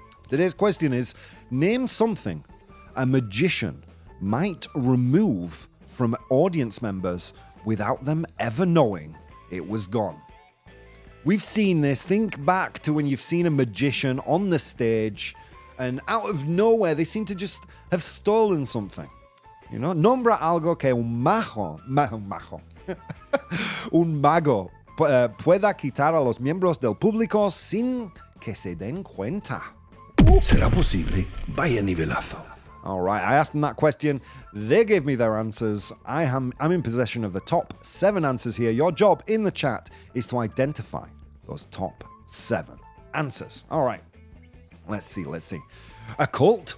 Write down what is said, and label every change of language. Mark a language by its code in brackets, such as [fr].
[en] Today's question is, name something a magician might remove from audience members without them ever knowing it was gone. We've seen this. Think back to when you've seen a magician on the stage and out of nowhere they seem to just have stolen something. You know, [es] nombra algo que un mago pueda quitar a los miembros del público sin que se den cuenta. ¿Será posible? Vaya nivelazo. [en] All right, I asked them that question. They gave me their answers. I'm in possession of the top 7 answers here. Your job in the chat is to identify those top 7 answers. All right, let's see. A cult?